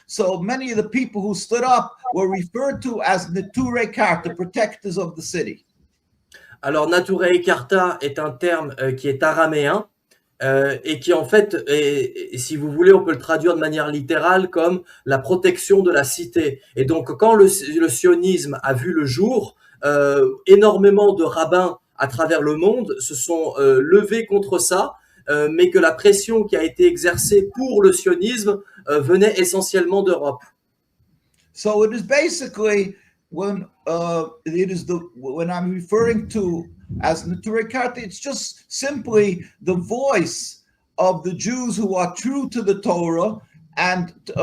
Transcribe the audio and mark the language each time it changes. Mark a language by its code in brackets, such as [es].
[en] So many of the people who stood up were referred to as Neturei Karta, protectors of the city. [fr] Alors, Neturei Karta est un terme qui est araméen et qui en fait, si vous voulez, on peut le traduire de manière littérale comme la protection de la cité. Et donc, quand le sionisme a vu le jour, énormément de rabbins à travers le monde se sont levés contre ça, mais que la pression qui a été exercée pour le sionisme venait essentiellement d'Europe. [en] So it is basically when I'm referring to as Neturei Karta, it's just simply the voice of the Jews who are true to the Torah, and